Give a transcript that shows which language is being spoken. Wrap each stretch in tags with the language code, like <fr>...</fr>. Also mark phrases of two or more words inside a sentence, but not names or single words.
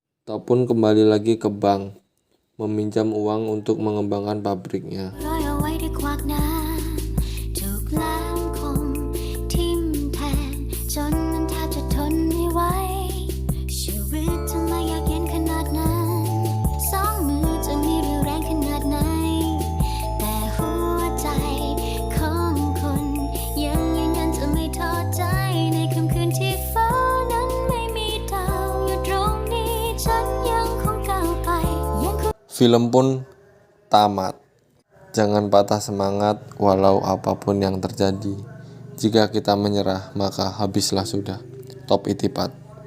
<id>ataupun kembali lagi ke bank, meminjam uang untuk mengembangkan pabriknya.</id> <th>ร้อยเอาไว้ด้วยขวากน้ำถูกแหลมคมทิ่มแทงจนมันแทบจะทนไม่ไหวชีวิตทำไมอยากเย็นขนาดนั้นสองมือจะมีเรี่ยวแรงขนาดไหนแต่หัวใจของคนยังยืนยันจะไม่ท้อใจในค่ำคืนที่ฟ้านั้นไม่มีดาวอยู่ตรงนี้ฉันยังคงก้าวไปยังคง</th> <id>Film pun tamat. Jangan patah semangat walau apapun yang terjadi. Jika kita menyerah, maka habislah sudah. Top Itipat.</id>